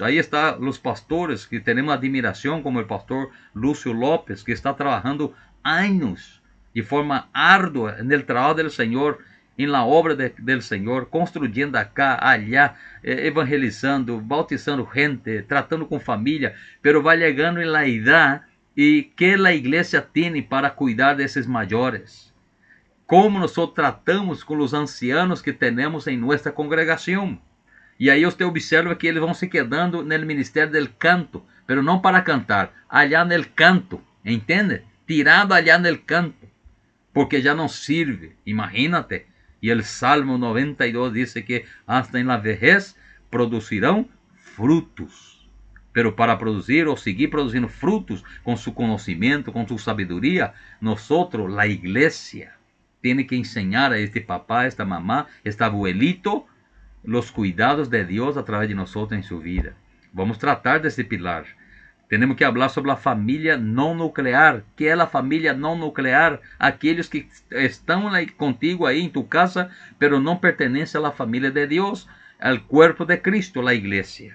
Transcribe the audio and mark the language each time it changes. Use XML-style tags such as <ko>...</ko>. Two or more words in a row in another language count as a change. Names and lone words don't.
<es>Ahí están los pastores que tenemos admiración, como el pastor Lúcio López, que está trabajando años de forma ardua en el trabajo del Señor, en la obra del Señor, construyendo acá, allá, evangelizando, bautizando gente, tratando con familia, pero va llegando en la edad y que la iglesia tiene para cuidar de esos mayores. Como nosotros tratamos con los ancianos que tenemos en nuestra congregación.</es> <pt>E aí você observa que eles vão se quedando no ministério</pt> <es>del canto, pero</es> <pt>não para cantar, allá no canto, entende? Tirado allá no canto, porque já não sirve, imagínate. E el Salmo 92 diz que</pt> <es>hasta en la vejez</es> <pt>producirão frutos. Pero para produzir ou seguir produzindo frutos com su conhecimento, com su sabedoria,</pt> <es>nosotros, la iglesia, tiene que enseñar a este papá, esta mamá, este abuelito, los cuidados de Dios a través de nosotros en su vida. Vamos a tratar de ese pilar. Tenemos que hablar sobre la familia no nuclear. ¿Qué es la familia no nuclear? Aquellos que están contigo ahí en tu casa, pero no pertenecen a la familia de Dios, al cuerpo de Cristo, la iglesia.</es>